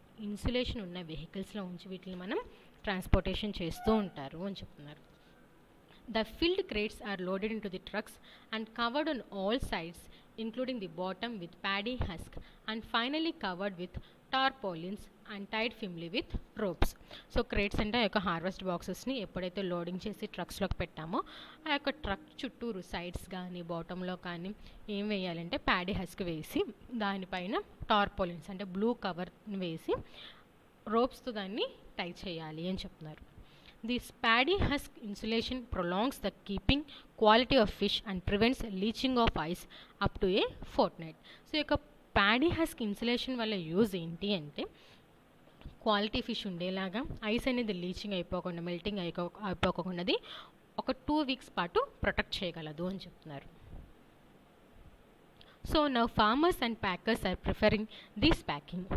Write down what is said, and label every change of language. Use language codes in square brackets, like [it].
[te] Insulation ఉన్న వెహికల్స్లో ఉంచి వీటిని మనం ట్రాన్స్పోర్టేషన్ చేస్తూ ఉంటారు అని చెప్తున్నారు. [en] The filled crates are loaded into the trucks and covered on all sides, including the bottom with paddy husk, and finally covered with tarpaulins and tied firmly with ropes. [te] So crates అంటే ఆ యొక్క harvest బాక్సెస్ని ఎప్పుడైతే loading చేసి ట్రక్స్లోకి పెట్టామో ఆ యొక్క truck చుట్టూరు sides కానీ బాటంలో కానీ ఏం వేయాలంటే ప్యాడీ హస్క్ వేసి దానిపైన టార్పోలిన్స్ అంటే బ్లూ కవర్ వేసి రోప్స్తో దాన్ని టై చేయాలి అని చెప్తున్నారు. [en] This paddy husk insulation prolongs the keeping quality of fish and prevents leaching of ice up to a fortnight. [te] So ఈ యొక్క ప్యాడీ హస్క్ ఇన్సులేషన్ వల్ల యూజ్ ఏంటి అంటే క్వాలిటీ ఫిష్ ఉండేలాగా ఐస్ అనేది లీచింగ్ అయిపోకుండా మెల్టింగ్ అయిపోకుండా ఒక 2 weeks పాటు ప్రొటెక్ట్ చేయగలదు అని చెప్తున్నారు. [en] So now farmers and packers are preferring this packing.